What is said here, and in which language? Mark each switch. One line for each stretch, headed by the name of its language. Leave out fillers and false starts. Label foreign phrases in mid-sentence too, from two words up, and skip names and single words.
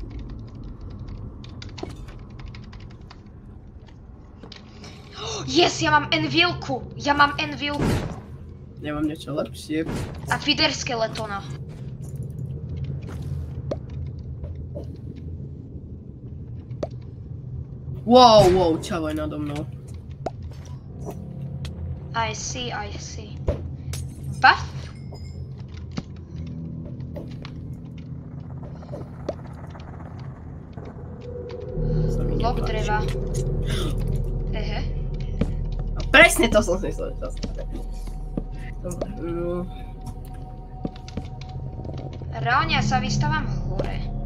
Slovak: Yes, ja mám envilku. Nemám niečo lepšie. A feeder skeletona. Wow, čavo je nado mnou.
English: I see. Buff?
Slovak: Blok dreva. Ehe. A presne to som si myslel, čo sa stane. Dobre, Reálne ja sa vystávam hore.